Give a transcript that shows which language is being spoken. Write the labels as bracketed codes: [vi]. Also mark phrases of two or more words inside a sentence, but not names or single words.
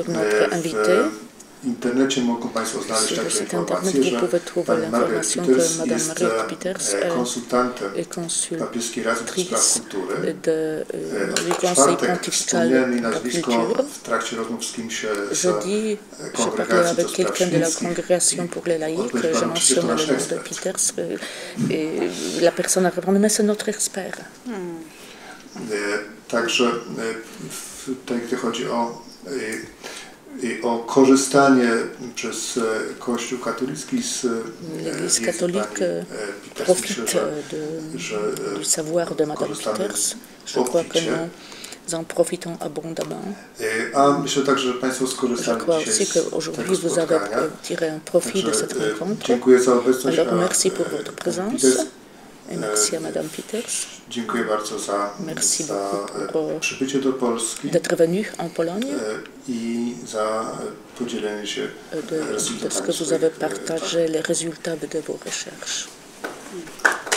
[pl] W internecie mogą Państwo znaleźć także informację, że pani Margaret Peters jest konsultantem Papieskiej Rady do Spraw Kultury. W czwartek wspomniałem jej nazwisko w trakcie rozmów z kimś z Kongregacji do Spraw Świeckich. Odpowiedź Panu przecież to nasz ekspert. [fr] La personne a répondu, mais c'est notre expert. [pl] Także tutaj, gdy chodzi o korzystanie przez Kościół katolicki z [fr] L'Église catholique profite du savoir de Madame Peters. Je crois que nous en profitons abondamment. [pl] A myślę także, że Państwo skorzystali dzisiaj z tego spotkania. Dziękuję za obecność. [fr] Alors merci pour votre présence. Et merci à Madame Peters. [pl] Dziękuję bardzo za przybycie do Polski [fr] en Pologne, [pl] i za podzielenie się rezultatami [fr] parce que vous avez partagé les résultats de vos recherches.